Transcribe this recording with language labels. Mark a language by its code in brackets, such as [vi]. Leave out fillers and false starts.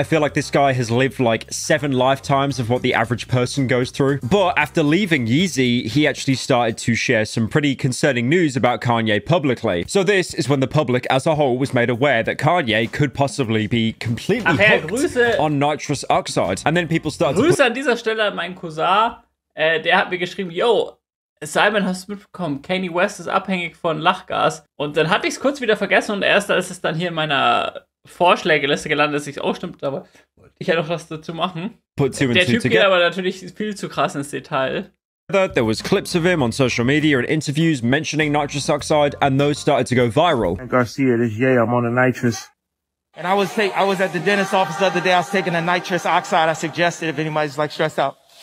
[en] I feel like this guy has lived like 7 lifetimes of what the average person goes through. But after leaving Yeezy, he actually started to share some pretty concerning news about Kanye publicly. So this is when the public as a whole was made aware that Kanye could possibly be completely hooked on nitrous oxide. And then people started [de] Grüße an dieser Stelle an meinen Cousin. Der hat mir geschrieben, yo, Simon, hast du mitbekommen, Kanye West ist abhängig von Lachgas. Und dann hatte ich es kurz wieder vergessen und erst ist es dann hier in meiner Vorschlägeliste gelandet, dass es auch stimmt, aber ich hätte auch was dazu machen. Der Typ geht aber natürlich viel zu krass ins Detail. [en] There was clips of him on social media and interviews mentioning nitrous oxide, and those started to go viral. Garcia, this yeah, I'm on the nitrous. And I was at the dentist's office the other day. I was taking a nitrous oxide. I suggested if anybody's like stressed out.